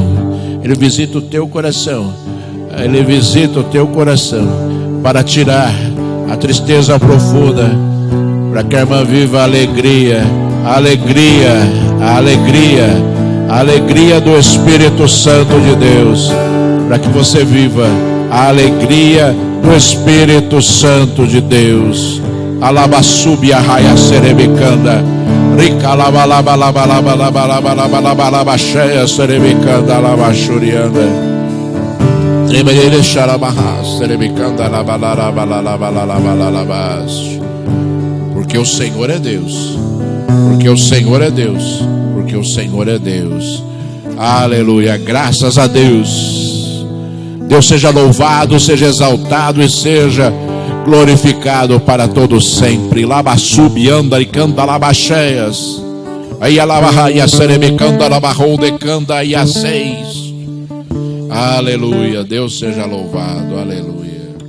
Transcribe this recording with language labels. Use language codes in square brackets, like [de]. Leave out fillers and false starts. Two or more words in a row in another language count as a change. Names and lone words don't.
[pt] Ele visita o teu coração. Ele visita o teu coração para tirar a tristeza profunda, para que a irmã viva a alegria do Espírito Santo de Deus, para que você viva a alegria do Espírito Santo de Deus. Alabassubia raia serebicanda, rica labalabalabalabalabalabalabalabalabacheia serebicanda, alabachurianda, tremerele xarabarra serebicanda, labalabalabalabalabalabas. Porque o Senhor é Deus, porque o Senhor é Deus, porque o Senhor é Deus. Aleluia, graças a Deus. Deus seja louvado, seja exaltado e seja glorificado para todos sempre. Labassub anda e canta labacheias, aí alabarraia serebicanda labarrou de canda e a seis. Aleluia, Deus seja louvado, aleluia.